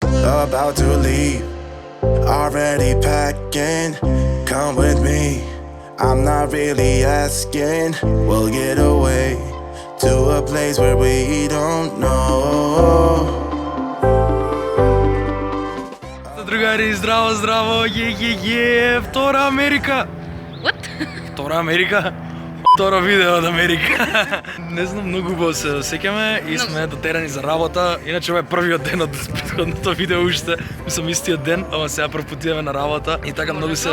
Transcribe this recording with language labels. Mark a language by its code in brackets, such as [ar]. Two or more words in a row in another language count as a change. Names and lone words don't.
[en] about to leave. Already packing, come with me. I'm not really asking. We'll get away to a place where we don't know. [mk] Другари, здраво, здраво, Втора Америка! [en] What? [mk] Втора Америка? Второ видео од Америка. Не знам, многу убаво се сеќаме и сме дотерани за работа. Иначе ова е првиот ден од претходното видео уште. Мислам истиот ден, ама сега прв пат идеме на работа и така многу се...